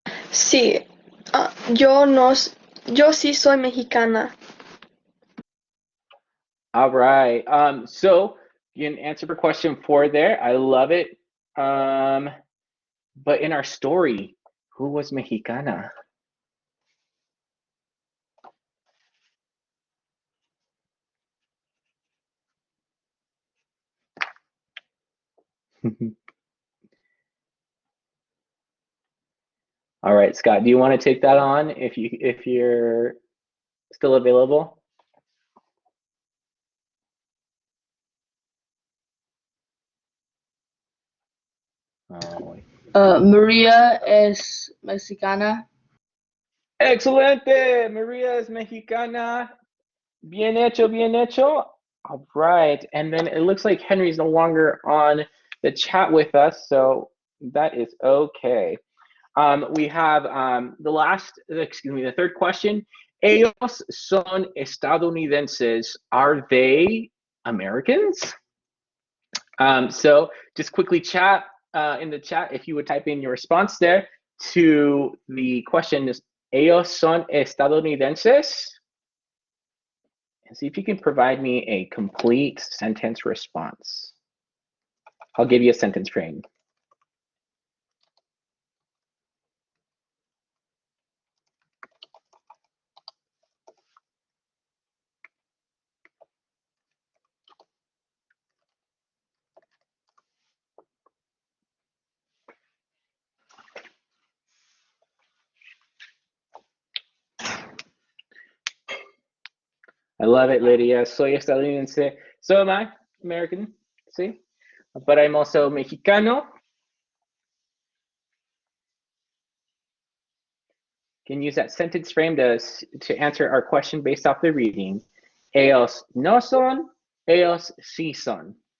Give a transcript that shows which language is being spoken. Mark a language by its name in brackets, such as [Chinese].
[Spanish] Sí, yo no, yo sí soy mexicana. [English] All right. So you can answer for question 4 there. I love it. But in our story, who was mexicana? All right, Scott, do you want to take that on if you're still available? [Spanish] Maria es mexicana. Excelente. [English] Maria is mexicana. [Spanish] Bien hecho, bien hecho. [English] All right. And then it looks like Henry's no longer on the chat with us, so that is okay. We have the third question. [Spanish] Ellos son estadounidenses. [English] Are they Americans? So just quickly chat in the chat if you would type in your response there to the question, [Spanish] ellos son estadounidenses? [English] And see if you can provide me a complete sentence response. I'll give you a sentence frame. I love it, Lydia. [Spanish] Soy estadounidense. [English] So am I, American, see? But I'm also Mexicano. Can use that sentence frame to answer our question based off the reading. [Spanish] Ellos no son, ellos sí son.